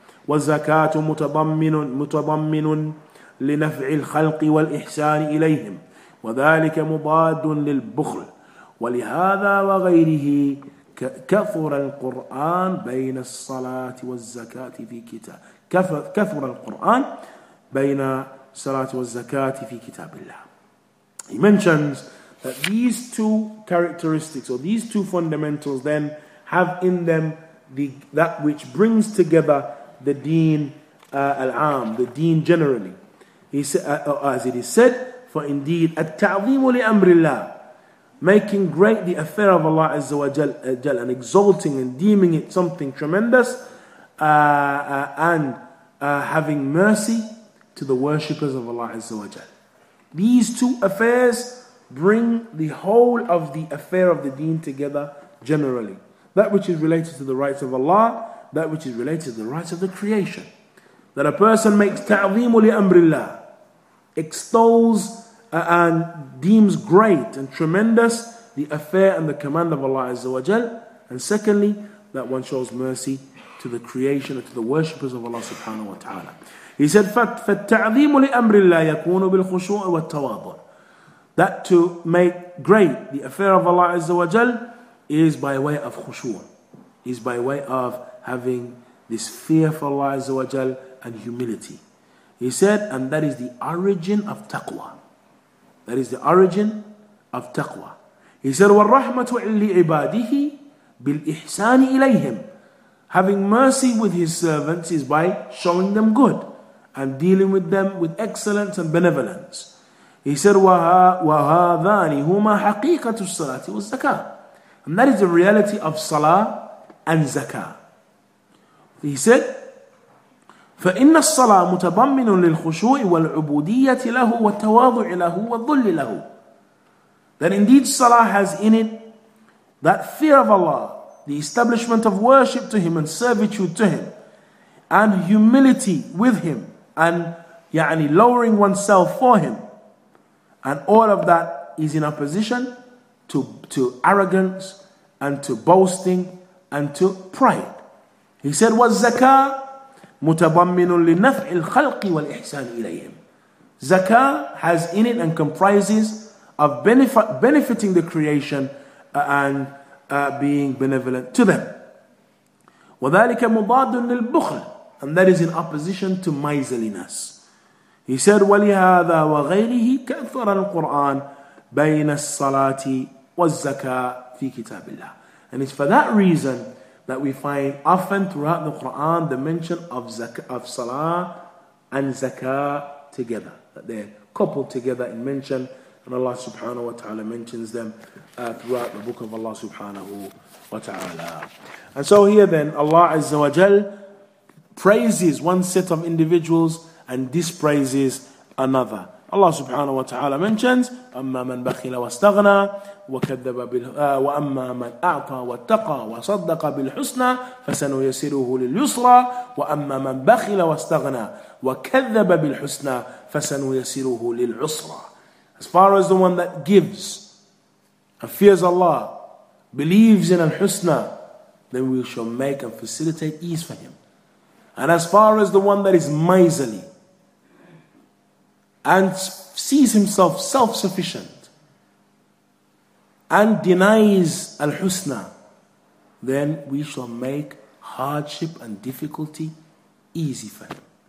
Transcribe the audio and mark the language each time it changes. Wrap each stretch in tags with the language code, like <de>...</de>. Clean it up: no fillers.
<ar>والزكاة متضمن لنفع الخلق والإحسان إليهم، وذلك مضاد للبخل. ولهذا وغيره كثر القرآن بين الصلاة والزكاة في كتاب كثر القرآن بين الصلاة والزكاة في كتاب الله.</ar> <en>He mentions that these two characteristics, or these two fundamentals, then have in them that which brings together the deen al-am, the deen generally. He said, as it is said, for indeed at-ta'zimu li amrillah, making great the affair of Allah Azza wa Jal, and exalting and deeming it something tremendous, and having mercy to the worshippers of Allah Azza wa Jal. These two affairs bring the whole of the affair of the deen together generally. That which is related to the rights of Allah, that which is related to the rights of the creation. That a person makes ta'zimu li amrillah, extols and deems great and tremendous the affair and the command of Allah Azza wa Jal. And secondly, that one shows mercy to the creation and to the worshippers of Allah subhanahu wa ta'ala. He said,</en> <ar>فَالتَّعْظِيمُ لِأَمْرِ اللَّهِ يَكُونُ بِالْخُشُوعِ وَالتَّوَاضُعِ.</ar> <en>That to make great the affair of Allah Azza wa Jal is by way of khushu', is by way of having this fear for Allah Azza wa Jal and humility. He said, and that is the origin of taqwa. That is the origin of taqwa. He said,</en> <ar>وَالرَّحْمَةُ لِعِبَادِهِ بِالْإِحْسَانِ إِلَيْهِمْ.</ar> <en>Having mercy with his servants is by showing them good and dealing with them with excellence and benevolence. He said,</en> <ar>وَهَذَانِ هُمَا حَقِيقَةُ الصَّلَاةِ وَالزَّكَاةِ.</ar> <en>And that is the reality of salah and zakah. He said,</en> <ar>فإن الصلاة متضمن للخشوع والعبودية له والتواضع له والذل له.</ar> <en>That indeed salah has in it that fear of Allah, the establishment of worship to Him and servitude to Him, and humility with Him, and lowering oneself for Him. And all of that is in opposition to arrogance and to boasting and to pride. He said,</en> <ar>وَالزَّكَاةُ مُتَضَمِّنٌ لِنَفْعِ الْخَلْقِ وَالْإِحْسَانِ إِلَيْهِمْ.</ar> <en>Zakah has in it and comprises of benefiting the creation and being benevolent to them.</en> <ar>وَذَلِكَ مُضَادٌ لِلْبُخْلِ.</ar> <en>And that is in opposition to miserliness. He said,</en> <ar>وَلِهَذَا وَغَيْرِهِ كَأْثَرَ الْقُرْآنِ بَيْنَ الصَّلَاةِ وَالزَّكَاةِ فِي كِتَابِ اللَّهِ.</ar> <en>And it's for that reason that we find often throughout the Quran the mention of salah and zakah together, that they're coupled together in mention, and Allah subhanahu wa ta'ala mentions them throughout the book of Allah subhanahu wa ta'ala. And so here then Allah Azza wa Jal praises one set of individuals and dispraises another. Allah subhanahu wa ta'ala mentions,</en> <ar>أَمَّا مَنْ بَخِلَ وَاسْتَغْنَى وَأَمَّا مَنْ أَعْطَى وَاتَّقَى وَصَدَّقَ بِالْحُسْنَى فَسَنُيَسِّرُهُ لِلْيُسْرَى وَأَمَّا مَنْ بَخِلَ وَاسْتَغْنَى وَكَذَّبَ بِالْحُسْنَى فَسَنُيَسِّرُهُ لِلْعُسْرَى.</ar> <en>As far as the one that gives and fears Allah, believes in al-husna, then we shall make and facilitate ease for him. And as far as the one that is miserly and sees himself self-sufficient and denies al-husna, then we shall make hardship and difficulty easy for him.</en>